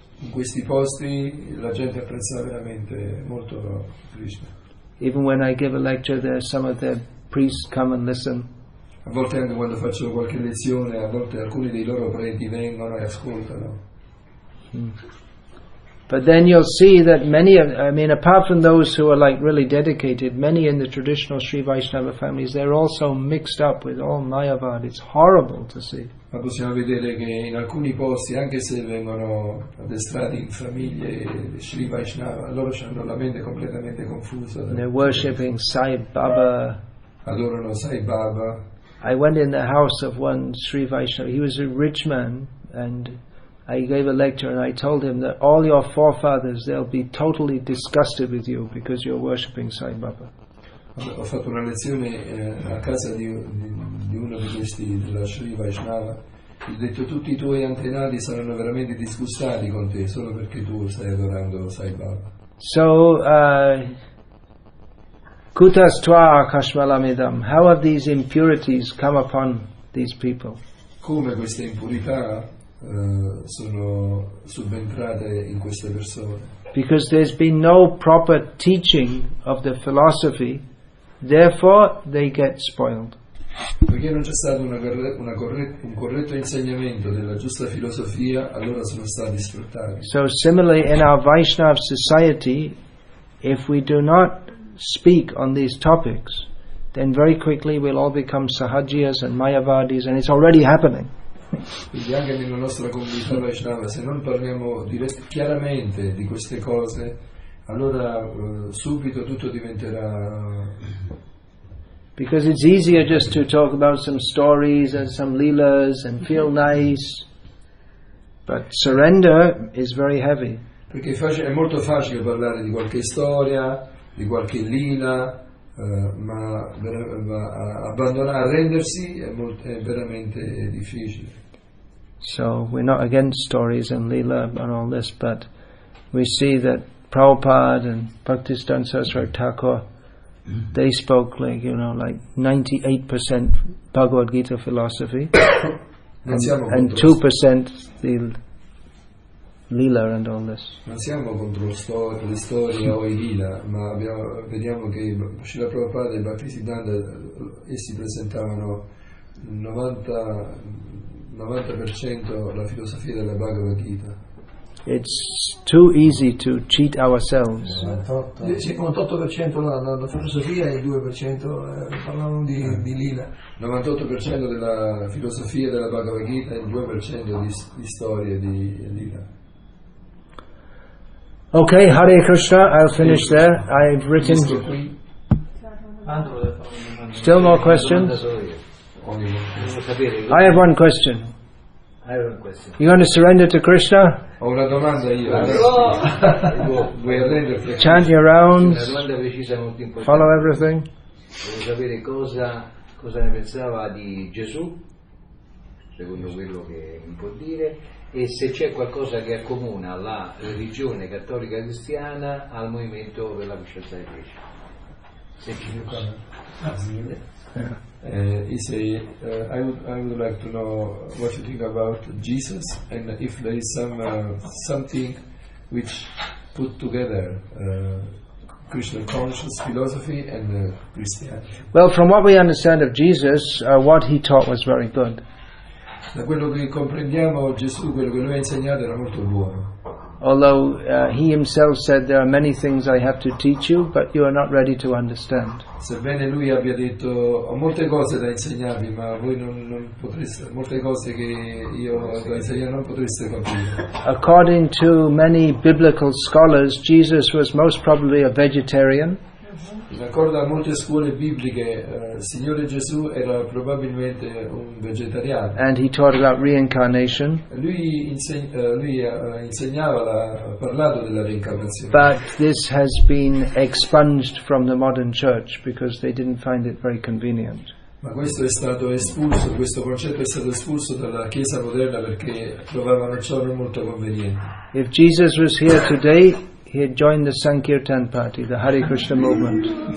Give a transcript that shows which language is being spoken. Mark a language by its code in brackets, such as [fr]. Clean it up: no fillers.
[it] In questi posti la gente apprezza veramente molto Krishna. [en] Even when I give a lecture there, some of their priests come and listen. [it] A volte anche quando faccio qualche lezione, a volte alcuni dei loro preti vengono e ascoltano. [en] But then you'll see that apart from those who are like really dedicated, many in the traditional Sri Vaishnava families, they're also mixed up with all Mayavad. It's horrible to see. [it] Ma possiamo vedere che in alcuni posti, anche se vengono addestrati in famiglie Sri Vaishnava, loro hanno la mente completamente confusa. [en] They're worshipping Sai Baba. [it] Adorano Sai Baba. [en] I went in the house of one Sri Vaishnava. He was a rich man, and I gave a lecture and I told him that all your forefathers, they'll be totally disgusted with you because you're worshipping Sai Baba. [it] Ho fatto una lezione a casa di uno di questi della Sri Vaishnava Ho detto tutti i tuoi antenati saranno veramente disgustati con te solo perché tu stai adorando Sai Baba. [en] So, [sa] Kutastva Kashmalamidam, [en] how have these impurities come upon these people? [it] Come queste impurità sono subentrate in queste persone? [en] Because there's been no proper teaching of the philosophy, therefore they get spoiled. [it] Perché non c'è stato un corretto insegnamento della giusta filosofia, allora sono stati sfruttati. [en] So similarly in our Vaishnava society, if we do not speak on these topics, then very quickly we'll all become Sahajiyas and Mayavadis, and it's already happening. [it] Quindi anche nella nostra comunità Vaishnava, se non parliamo chiaramente di queste cose, allora subito tutto diventerà... [en] Because it's easier just to talk about some stories and some leelas and feel nice, but surrender is very heavy. [it] Perché è molto facile parlare di qualche storia, di qualche lila, ma arrendersi è veramente difficile. [en] So we're not against stories and lila and all this, but we see that Prabhupada and Bhaktisiddhanta Saraswati Thakur, they spoke like 98% Bhagavad Gita philosophy and 2% the lila and all this. [it] Non siamo contro le storie o i lila, ma vediamo che Srila Prabhupada e Bhaktisiddhanta essi presentavano 90% la filosofia della Bhagavad Gita. [en] It's too easy to cheat ourselves. [it] 98% la filosofia e il 2% parlavano di lila. 98% della filosofia della Bhagavad Gita e il 2% di storie di lila. [en] Okay, Hare Krishna, I'll finish there. I've written... Still more questions? I have one question. You want to surrender to Krishna? [it] Ho una domanda io. Vuoi arrenderti? [en] Chant your rounds, [it] Una domanda precisa molto importante. [en] follow everything. [it] Volevo sapere cosa ne pensava di Gesù, secondo quello che mi può dire, e se c'è qualcosa che accomuna la religione cattolica cristiana al movimento per la coscienza di Krishna. Se ci [en] He say, I would like to know what you think about Jesus and if there is something which put together Krishna conscious philosophy and Christianity. Well, from what we understand of Jesus, what he taught was very good. [it] Da quello che comprendiamo, Gesù, quello che lui ha insegnato era molto buono. [en] Although he himself said there are many things I have to teach you, but you are not ready to understand. [it] Sebbene lui abbia detto ho molte cose da insegnarvi, ma voi non potreste, molte cose che io da insegnare non potreste capire. [en] According to many biblical scholars, Jesus was most probably a vegetarian. [it] D'accordo a molte scuole bibliche, il Signore Gesù era probabilmente un vegetariano. [en] And he taught about reincarnation. [it] Lui insegnava, ha parlato della reincarnazione. [en] But this has been expunged from the modern church because they didn't find it very convenient. [it] Ma questo è stato espulso, questo concetto è stato espulso dalla Chiesa moderna perché trovavano ciò non molto conveniente. [en] If Jesus was here today, he had joined the Sankirtan party, the Hare Krishna movement.